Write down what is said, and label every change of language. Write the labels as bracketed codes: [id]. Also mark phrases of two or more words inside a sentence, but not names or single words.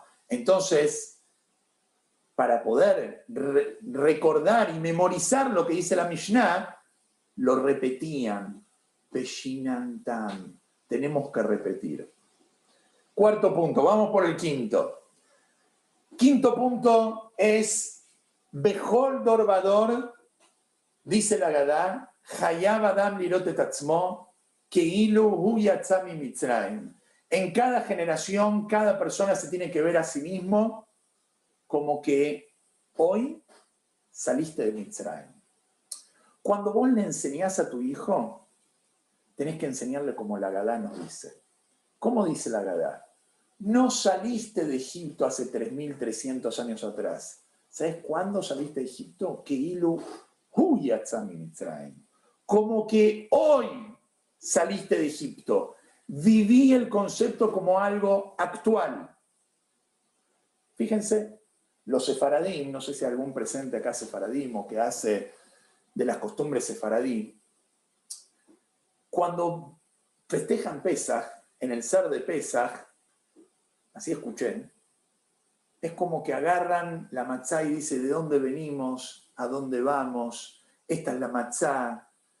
[es] Entonces, para poder recordar y memorizar lo que dice la Mishnah, lo repetían. Peshinantam. Tenemos que repetir. Cuarto punto, vamos por el quinto. Quinto punto es [he] בכל דור ודור, [es] dice la Gadá, [he] חייב אדם לראות את עצמו כאילו הוא יצא ממצרים. [es] En cada generación, cada persona se tiene que ver a sí mismo como que hoy saliste de Mitzrayim. Cuando vos le enseñás a tu hijo, tenés que enseñarle como la Gadá nos dice. ¿Cómo dice la Gadá? No saliste de Egipto hace 3.300 años atrás. ¿Sabes cuándo saliste de Egipto? [he] כאילו הוא יצא ממצרים. [es] Como que hoy saliste de Egipto. Viví el concepto como algo actual. Fíjense, los sefaradín, no sé si algún presente acá sefaradín o que hace de las costumbres sefaradí, cuando festejan Pesaj, en el ser de Pesaj, así escuché, es como que agarran la matzá y dice de dónde venimos, a dónde vamos, esta es la matzá.